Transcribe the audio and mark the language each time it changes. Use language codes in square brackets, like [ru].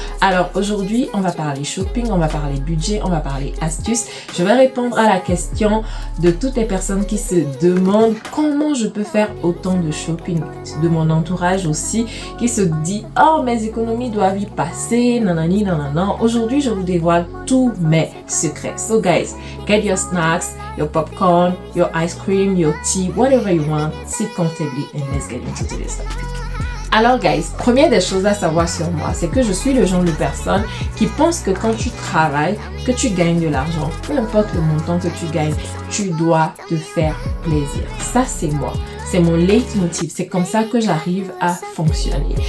[fr] Alors, aujourd'hui, on va parler shopping, on va parler budget, on va parler astuces. Je vais répondre à la question de toutes les personnes qui se demandent comment je peux faire autant de shopping. De mon entourage aussi, qui se dit « Oh, mes économies doivent y passer, nanani, nanana. » Aujourd'hui, je vous dévoile tous mes secrets. [en] So guys, get your snacks, your popcorn, your ice cream, your tea, whatever you want, sit comfortably and let's get into today's topic. [fr] Alors guys, première des choses à savoir sur moi, c'est que je suis le genre de personne qui pense que quand tu travailles, que tu gagnes de l'argent, peu importe le montant que tu gagnes, tu dois te faire plaisir. Ça, c'est moi. C'est mon leitmotiv. C'est comme ça que j'arrive à fonctionner.